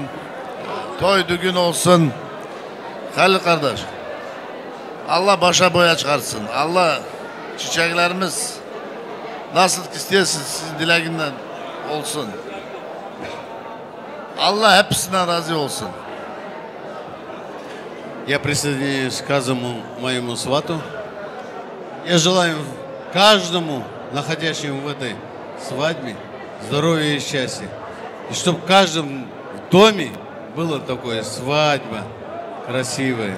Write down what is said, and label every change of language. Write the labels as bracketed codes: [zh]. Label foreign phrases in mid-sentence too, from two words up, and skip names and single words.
[tr] Toy düğün olsun. Halil kardeş. Allah başa boya çıkarsın. Allah çiçeklerimiz nasıl istiyorsunuz sizin dileğinden olsun. Allah hepsinden razı olsun. [ru] Я присоединяюсь к каждому моему свату. Я желаю каждому, находящему в этой свадьбе, здоровья и счастья. И чтобы в каждом доме было такое свадьба красивая.